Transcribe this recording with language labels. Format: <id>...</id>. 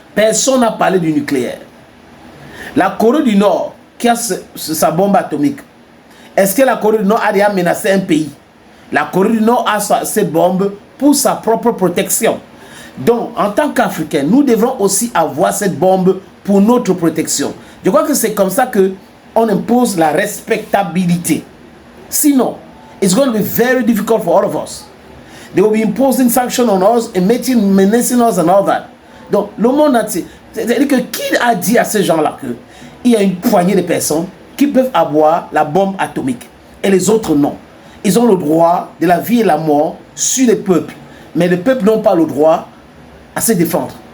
<fr>Personne n'a parlé du nucléaire. La Corée du Nord, qui a sa bombe atomique, est-ce que la Corée du Nord a déjà menacé un pays? La Corée du Nord a ses bombes pour sa propre protection. Donc, en tant qu'Africains, nous devons aussi avoir cette bombe pour notre protection. Je crois que c'est comme ça qu'on impose la respectabilité.</fr> <en>Sinon, it's going to be very difficult for all of us. They will be imposing sanctions on us and menacing us and all that.</en> <fr>Donc, le monde entier, c'est-à-dire que qui a dit à ces gens-là qu'il y a une poignée de personnes qui peuvent avoir la bombe atomique et les autres non? Ils ont le droit de la vie et la mort sur les peuples, mais les peuples n'ont pas le droit à se défendre.</fr>